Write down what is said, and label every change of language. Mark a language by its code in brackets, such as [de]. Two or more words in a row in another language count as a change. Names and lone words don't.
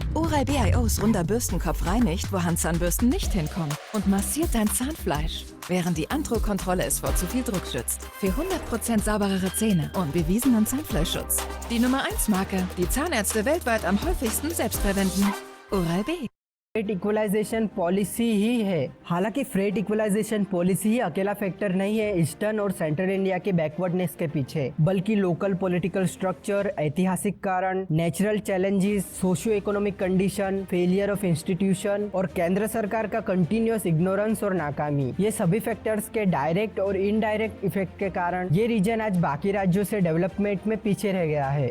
[de] Oral-B iO's runder Bürstenkopf reinigt, wo Handzahnbürsten nicht hinkommen und massiert dein Zahnfleisch, während die Andro-Kontrolle es vor zu viel Druck schützt. Für 100% sauberere Zähne und bewiesenen Zahnfleischschutz. Die Nummer 1 Marke, die Zahnärzte weltweit am häufigsten selbst verwenden. Oral-B. [en] freight equalization policy [hi] ही है। हालांकि [en] freight equalization policy [hi] ही अकेला फैक्टर नहीं है ईस्टर्न और सेंट्रल इंडिया के बैकवर्डनेस के पीछे, बल्कि [en] local political structure, [hi] ऐतिहासिक कारण, [en] natural challenges, socio economic condition, failure of institution [hi] और केंद्र सरकार का [en] continuous ignorance [hi] और नाकामी, ये सभी फैक्टर्स के डायरेक्ट और [en] indirect effect [hi] के कारण ये रीजन आज बाकी राज्यों से डेवलपमेंट में पीछे रह गया है।